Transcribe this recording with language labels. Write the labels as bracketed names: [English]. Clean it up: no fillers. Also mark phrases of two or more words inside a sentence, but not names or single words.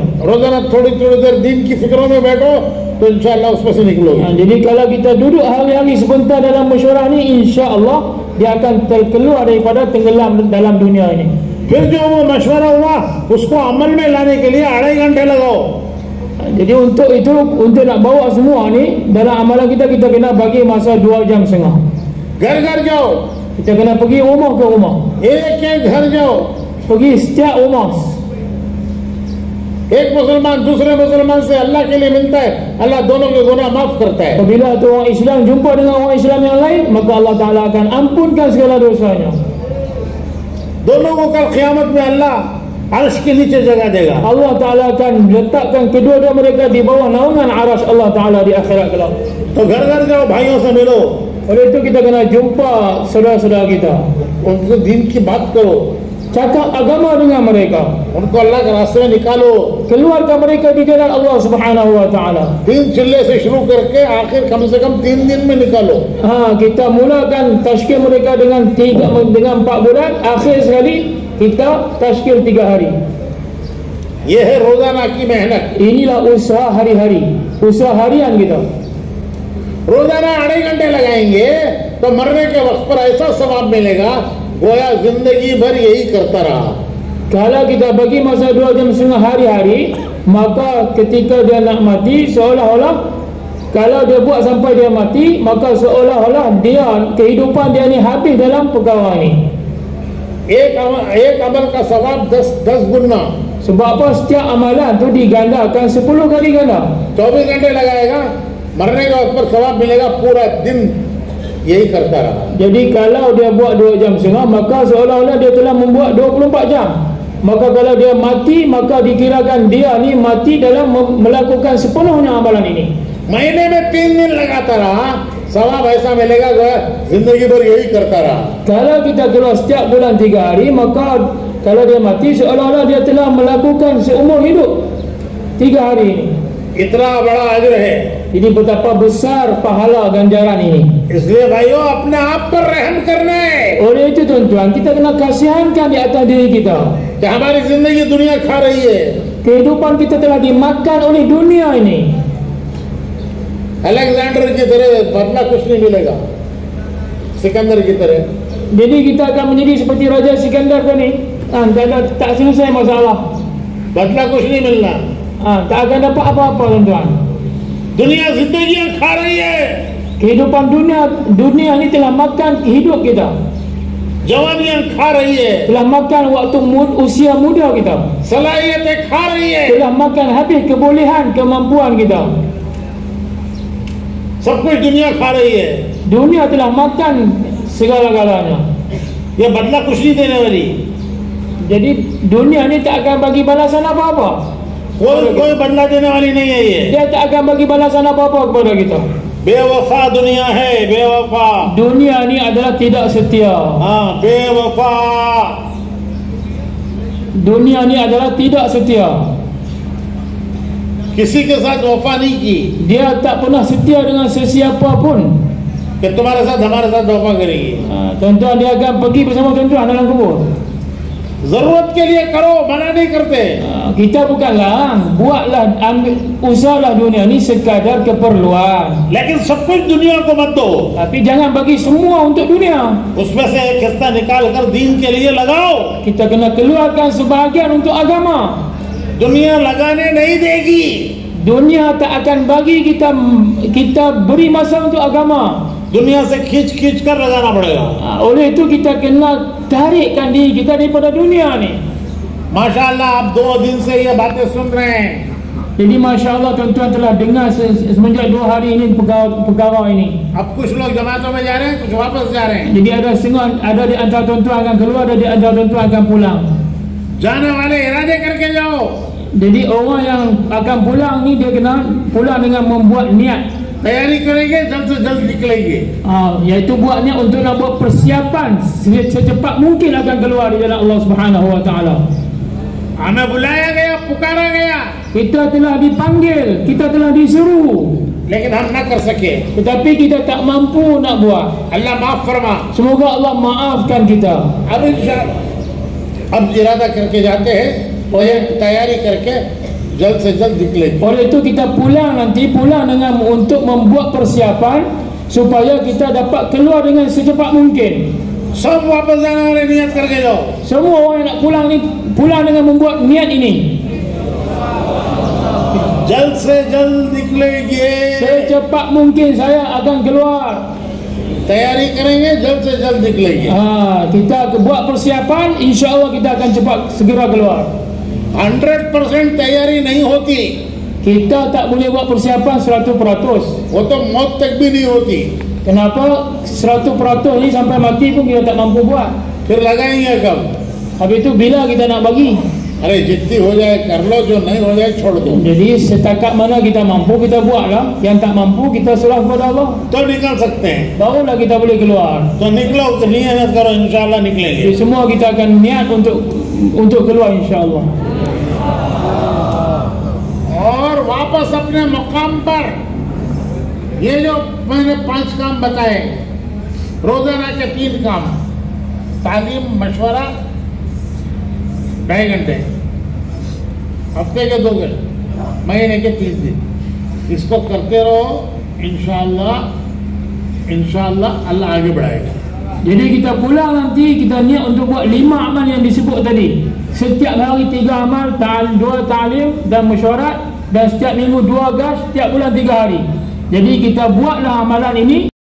[Hindi] रोजाना थोड़ी थोड़ी देर दीन की फिक्रों में बैठो तो इंशाअल्लाह उसमें से निकलोगे। [Malay] Jadi kalau kita duduk hari-hari sebentar dalam mesyuarah ini, insya-Allah dia akan terkeluar daripada tenggelam dalam dunia ini. [Hindi] फिर जो वो मशवरा हुआ उसको अमल में लाने के लिए 2.5 घंटे लगाओ। [Malay] Jadi untuk itu, untuk nak bawa semua ni dalam amalan kita, kita kena bagi masa 2.5 jam. [Hindi] घर घर जाओ, [Malay] Kita kena pergi rumah ke rumah, [Hindi] एक एक घर जाओ, [Malay] pergi setiap rumah. [Hindi] एक मुसलमान दूसरे मुसलमान से अल्लाह के लिए मिलता है, अल्लाह दोनों के गुनाह माफ करता है। [Malay] Apabila tu orang Islam jumpa dengan orang Islam yang lain, maka Allah Ta'ala akan ampunkan segala dosanya. [Hindi] दोनों को कल क़यामत में अल्लाह अर्श के नीचे जगह देगा। [Malay] Allah Ta'ala akan letakkan kedua-dua mereka di bawah naungan arash Allah Ta'ala di akhirat kelak. [Hindi] तो घर घर जाओ, भाइयों से मिलो, [Malay] Oleh itu kita kena jumpa saudara-saudara kita, [Hindi] उनको दीन की बात करो, [Malay] cakap agama dengan mereka, [Hindi] उनको अल्लाह के रास्ते में निकालो। [Malay] keluarkan mereka di jalan Allah [Arabic] سبحانه وتعالى. [Hindi] 3 चिल्ले से शुरू करके आखिर कम से कम 3 दिन में निकालो। [Malay] Kita mulakan tashkil mereka dengan 4 bulan, akhir sekali kita tashkil 3 hari. [Hindi] ये है रोजाना की मेहनत। [Malay] Inilah usaha hari-hari, usaha harian kita. [Hindi] रोजाना 2.5 घंटे लगाएंगे तो मरने के वक्त पर ऐसा सवाब मिलेगा गोया जिंदगी भर यही करता रहा। [Malay] Kalau kita bagi masa 2.5 jam hari-hari, maka ketika dia nak mati, seolah-olah kalau dia buat sampai dia mati, maka seolah-olah dia, kehidupan dia ni habis dalam perkara ni. [Hindi] एक अमल का सवाब 10 गुना। [Malay] Sebab apa? Setiap amalan tu digandakan 10 kali ganda. [Hindi] 24 घंटे लगाएगा, मरने के वक्त पर सवाब मिलेगा, पूरा दिन यही करता रहा। [Malay] Jadi kalau dia buat 2.5 jam, maka seolah-olah dia telah membuat 24 jam. Maka kalau dia mati, maka dikirakan dia ni mati dalam melakukan sepenuhnya amalan ini. [Hindi] महीने में 3 दिन लगाता रहा, सवाब ऐसा मिलेगा गोया जिंदगी भर यही करता रहा। [Malay] Kalau kita keluar setiap bulan 3 hari, maka kalau dia mati seolah-olah dia telah melakukan seumur hidup 3 hari ini. [Hindi] इतना बड़ा अजर है। [Malay] Jadi betapa besar pahala ganjaran ini. [Hindi] इसलिए भाइयों अपने आप पर रहम करना है [Malay] Oleh itu tuan-tuan, kita kena kasihankan di atas diri kita. [Hindi] कि हमारी जिंदगी दुनिया खा रही है। [Malay] Kehidupan kita telah dimakan oleh dunia ini. [Hindi] अलेक्जेंडर की तरह बदला कुछ नहीं मिलेगा, सिकंदर की तरह। [Malay] Jadi kita akan menjadi seperti Raja Sikandar tadi. Tak selesai masalah. [Hindi] बदला कुछ नहीं मिलना। [Malay] Tak akan dapat apa-apa tuan-tuan. [Hindi] दुनिया जिंदगियां खा रही है, [Malay] Kehidupan dunia ini telah makan hidup kita, [Hindi] जवानियां खा रही है, [Malay] telah makan waktu usia muda kita, [Hindi] सलाहियतें खा रही है, [Malay] telah makan habis kebolehan, kemampuan kita. [Hindi] सब कुछ दुनिया खा रही है। [Malay] Dunia telah makan segala-galanya. [Hindi] ये बदला कुछ नहीं देने वाली। [Malay] Jadi dunia ni tak akan bagi balasan apa-apa. [Hindi] कोई बदला देने वाली नहीं है ये। [Malay] Dia tak akan bagi balasan apa-apa kepada kita. [Hindi] बेवफा दुनिया है, बेवफा। [Malay] Dunia ni adalah tidak setia. [Hindi] बेवफा। [Malay] Dunia ni adalah tidak setia. [Hindi] किसी के साथ वफा नहीं की। [Malay] Dia tak pernah setia dengan sesiapa pun. [Hindi] कि तुम्हारे साथ हमारे साथ धोखा करेगी। [Malay] Tuan-tuan dia akan pergi bersama tuan-tuan dalam kubur. [Hindi] जरूरत के लिए करो, मना नहीं करते। [Malay] Kita bukanlah buatlah usahalah dunia ni sekadar keperluan. [Hindi] लेकिन सब कुछ दुनिया को मत दो, [Malay] Tapi jangan bagi semua untuk dunia. [Hindi] उसमें से एक हिस्सा निकाल कर दीन के लिए लगाओ। [Malay] Kita kena keluarkan sebahagian untuk agama. [Hindi] दुनिया लगाने नहीं देगी। [Malay] Dunia tak akan bagi kita beri masa untuk agama. [Hindi] दुनिया से खींच खींच कर लगाना पड़ेगा। [Malay] Oleh itu kita kena tarikkan diri kita daripada dunia ni. [Hindi] माशाअल्लाह आप 2 दिन से ये बातें सुन रहे हैं। [Malay] Jadi Masya Allah tuan-tuan telah dengar semenjak 2 hari ini perkara ini. [Hindi] अब कुछ लोग जमातों में जा रहे हैं, कुछ वापस जा रहे हैं। [Malay] Jadi ada di antara tuan-tuan akan keluar, ada di antara tuan-tuan akan pulang. [Hindi] जाने वाले इरादे करके जाओ। [Malay] Jadi orang yang akan pulang ni dia kena pulang dengan membuat niat. [Hindi] तैयारी करेंगे, जल्द से जल्द निकलेंगे। [Malay] Iaitu buat niat untuk nak buat persiapan secepat mungkin akan keluar di jalan Allah [Arabic] سبحانه وتعالى. [Hindi] हमें बुलाया गया, पुकारा गया, [Malay] Kita telah dipanggil, kita telah disuruh, [Hindi] लेकिन हम न कर सके। [Malay] tetapi kita tak mampu nak buat. [Hindi] अल्लाह माफ फरमा। [Malay] Semoga Allah maafkan kita. [Hindi] अब इरादा करके जाते हैं और ये तैयारी करके जल्द से जल्द निकलेंगे। [Malay] Oleh itu kita pulang dengan untuk membuat persiapan supaya kita dapat keluar dengan secepat mungkin. [Hindi] सब वापस जाने वाले नियत करके जाओ। [Malay] Semua orang yang nak pulang ni pulang dengan membuat niat ini. [Hindi] जल्द से जल्द निकलेंगे। [Malay] Secepat mungkin saya akan keluar. [Hindi] तैयारी करेंगे, जल्द से जल्द निकलेंगे। [Malay] Kita buat persiapan, insya-Allah kita akan cepat segera keluar. [Hindi] 100% तैयारी नहीं होती, [Malay] Kita tak boleh buat persiapan 100%. [Hindi] वो तो मौत तक भी नहीं होती। [Malay] Kenapa 100% ni sampai mati pun kita tak mampu buat. [Hindi] फिर लगाएंगे कब? [Malay] Habis itu bila kita nak bagi? [Hindi] अरे जितनी हो जाए कर लो, जो नहीं हो जाए छोड़ दो। [Malay] Jadi setakat mana kita mampu kita buatlah, yang tak mampu kita serah kepada Allah. [Hindi] तो निकल सकते हैं। [Malay] Barulah kita boleh keluar. [Hindi] तो निकलो, तो नियत करो, इंशाल्लाह निकलेंगे। [Malay] Jadi semua kita akan niat untuk keluar insya-Allah. [Hindi] और वापस अपने मुकाम पर ये जो मैंने 5 काम बताए, रोजाना के 3 काम, तालीम, मशवरा, 2.5 घंटे, हफ्ते के 2 दिन, महीने के 3 दिन, इसको करते रहो। इंशाअल्लाह अल्लाह आगे बढ़ाएगा। [Malay] Jadi kita pulang nanti kita niat untuk buat 5 amal yang disebut tadi. Setiap hari 3 amal, 2 ta'lim dan mesyuarat, dan setiap minggu 2 gas, setiap bulan 3 hari. Jadi kita buatlah amalan ini.